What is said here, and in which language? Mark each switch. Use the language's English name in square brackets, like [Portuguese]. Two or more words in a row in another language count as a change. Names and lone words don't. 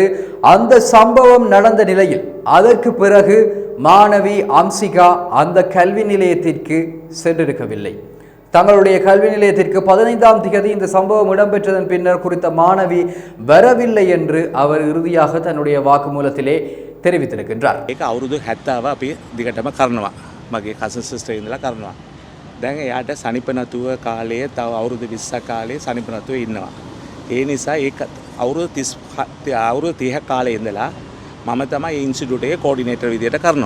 [Tamil] அந்த சம்பவம் நடந்த நிலையில் அதற்கு பிறகு மாணவி அம்சிகா அந்த கல்வி நிலையத்திற்கு சென்றிருக்கவில்லை. தங்களுடைய கல்வி நிலையத்திற்கு 15ஆம் திகதி இந்த சம்பவம் இடம்பெற்றதன் பின்னர் குறித்த மாணவி வரவில்லை என்று அவர் இறுதியாக தன்னுடைய வாக்குமூலத்திலே தெரிவித்திருக்கின்றார். [Sinhala] අවුරුදු 70 අපි දිගටම කරනවා. මගේ [English] cousin sister [Sinhala] ඉඳලා කරනවා. දැන් එයාට සනිප නැතුව කාලයේ තව අවුරුදු 20ක් කාලේ සනිප නැතුව ඉන්නවා. ඒ නිසා ඒක අවුරුදු 30 කාලේ ඉඳලා මම තමයි ඒ ඉන්ස්ටිටියුට් එකේ කෝඩිනේටර් විදියට කරනවා.